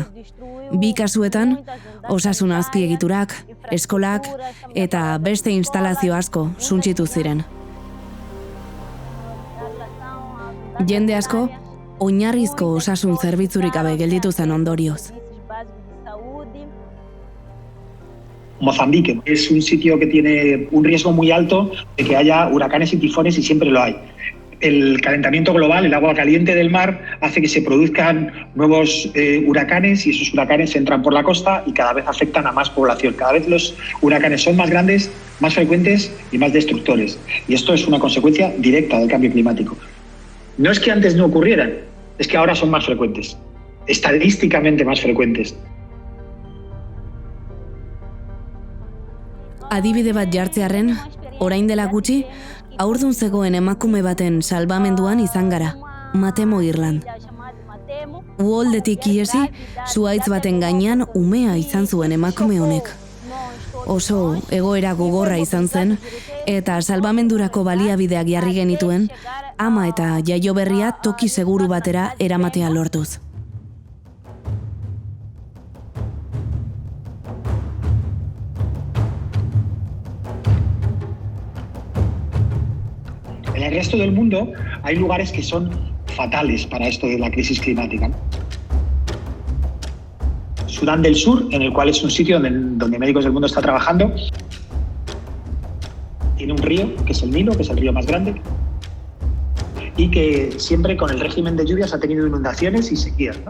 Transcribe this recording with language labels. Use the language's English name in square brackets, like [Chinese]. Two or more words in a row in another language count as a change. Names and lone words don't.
[Basque] 2 kasuetan, osasun azpiegiturak, eskolak eta beste instalazio asko suntsitu ziren. Jende asko, oinarrizko osasun zerbitzurik gabe gelditu zen ondorioz. [Spanish] Mozambique es un sitio que tiene un riesgo muy alto de que haya huracanes y tifones y siempre lo hay. El calentamiento global, el agua caliente del mar, hace que se produzcan nuevos huracanes y esos huracanes entran por la costa y cada vez afectan a más población. Cada vez los huracanes son más grandes, más frecuentes y más destructores. Y esto es una consecuencia directa del cambio climático. No es que antes no ocurrieran, es que ahora son más frecuentes, estadísticamente más frecuentes. [Basque] Adibide bat jartzearren, orain dela gutxi, haurdun zegoen emakume baten salbamenduan izan gara, Matemo Irland. Uholdetik iesi, zuhaitz baten gainean umea izan zuen emakume honek. Oso egoera gogorra izan zen, eta salbamendurako baliabideak jarri genituen, ama eta jaio berria toki seguru batera eramatea lortuz. [Spanish] En el resto del mundo hay lugares que son fatales para esto de la crisis climática. Sudán del Sur, en el cual es un sitio donde Médicos del Mundo está trabajando, tiene un río, que es el Nilo, que es el río más grande, y que siempre con el régimen de lluvias ha tenido inundaciones y sequías, ¿no?